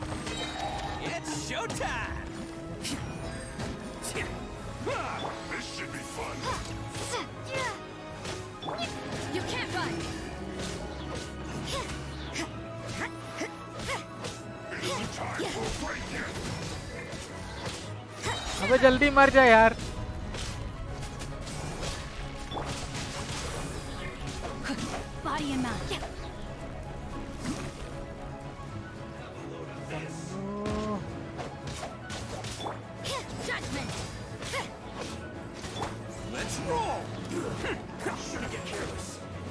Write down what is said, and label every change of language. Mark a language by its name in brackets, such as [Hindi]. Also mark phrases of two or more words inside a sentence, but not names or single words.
[English] It's showtime! This should be fun. You can't run! It isn't time for a break yet. [Hindi] अबे जल्दी मर जा यार. [English] Body and mind. Judgment! Let's roll! Shouldn't get careless.